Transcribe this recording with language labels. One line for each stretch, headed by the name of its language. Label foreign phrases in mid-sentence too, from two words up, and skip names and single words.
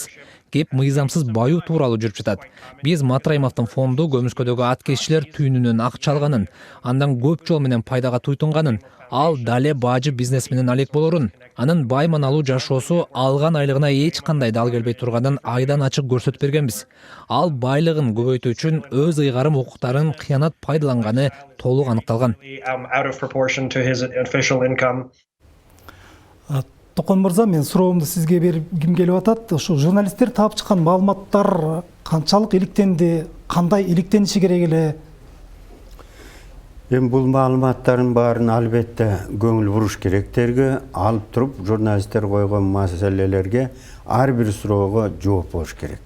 Kyrgyz: Кеп мыйзамсыз баюу тууралуу жүрүп жатат. Биз Матраимовдун фонду көмүскөдөгү ат кесчилер түйүнүнөн акча алганын, андан көп жол менен пайдага туйтунганын, ал дале баажы бизнес менен алек болорун, анын байманалуу жашоосу алган айлыгына эч кандай дал келбей турганын айдан ачык көрсөтүп бергенбиз. Ал байлыгын көбөйтүү үчүн өз ыйгарым укуктарын кыянат пайдаланганы толук аныкталган.
English: out of proportion to his official income.
Kyrgyz: Токон мырза, мен суроомду сизге бергим келип атат. Ошо журналисттер таап чыккан маалыматтар канчалык иликтенди, кандай иликтениши керек эле? Эми бул маалыматтардын баарын албетте көңүл буруш керектерге алып туруп, журналисттер койгон маселелерге ар бир суроого жооп болуш керек.